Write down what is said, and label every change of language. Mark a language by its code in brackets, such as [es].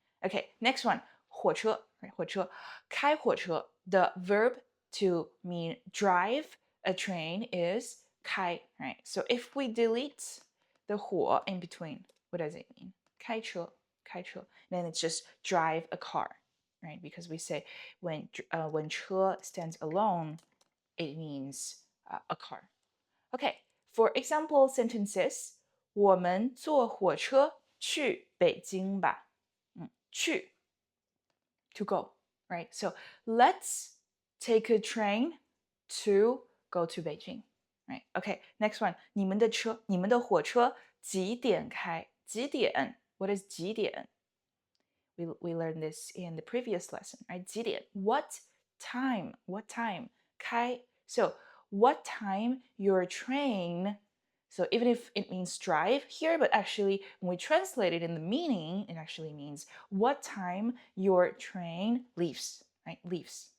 [en] Okay, next one, 火车, right? 火车, 开火车, the verb to mean drive a train is 开, right? So if we delete the 火 in between, what does it mean? 开车, 开车. Then it's just drive a car, right? Because we say when 车 stands alone, it means a car. Okay, for example sentences, [zh] 我们坐火车去北京吧。 [en] 去 to go, right? So let's take a train to go to Beijing, right? Okay, next one, [zh] 你们的车，你们的火车几点开？ [en] 几点 What is 几点 we learned this in the previous lesson, right? 几点 What time? What time? 开 So what time your train So even if it means drive here, but actually when we translate it in the meaning, it actually means what time your train leaves, right? Leaves.